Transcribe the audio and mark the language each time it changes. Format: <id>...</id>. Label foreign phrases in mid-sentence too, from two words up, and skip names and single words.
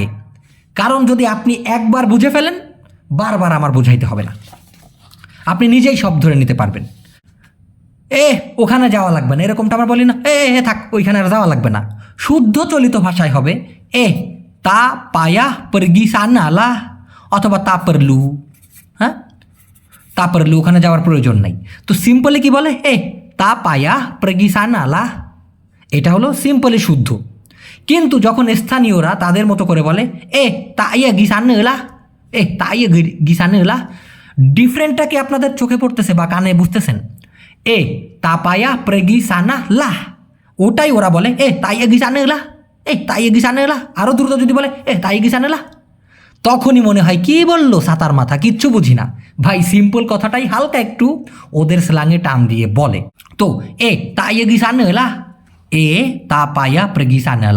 <bn>কারণ যদি আপনি একবার বুঝে ফেলেন, বারবার আমার বুঝাইতে হবে না, আপনি নিজেই সব ধরে নিতে পারবেন। ওখানে যাওয়া লাগবে না, এরকমটা আমরা বলি না, থাক ওইখানে আর যাওয়া লাগবে না। শুদ্ধ চলিত ভাষায় হবে</bn> <ms>tak payah pergi sana lah, অথবা তা পারলু।</ms> <bn>হ্যাঁ,</bn> <ms>tak perlu,</ms> <bn>ওখানে যাওয়ার প্রয়োজন নাই। তো সিম্পলি কি বলে?</bn> <ms>tak payah pergi sana lah.</ms> <bn>এটা হলো সিম্পলি শুদ্ধ। কিন্তু যখন স্থানীয়রা তাদের মতো করে বলে</bn> <ms>tak yah gi sana lah, tak yah gi sana lah,</ms> <bn>ডিফারেন্টটা কি আপনাদের চোখে পড়তেছে বা কানে বুঝতেছেন?</bn> <ms>তা পায়া pergi sana lah,</ms> <bn>ওটাই ওরা বলে</bn> <ms>tak yah gi sana lah, tak yah gi sana lah.</ms> <bn>আরও দ্রুত যদি বলে</bn> <ms>tak yah gi sana lah,</ms> <bn>তখনই মনে হয় কি বললো সাতার মাথা, কিচ্ছু বুঝি না। ভাই সিম্পল কথাটাই হালকা একটু ওদের স্ল্যাঙে টান দিয়ে বলে।</bn> <ms>তো tak yah gi sana lah, tak payah pergi sana lah.</ms>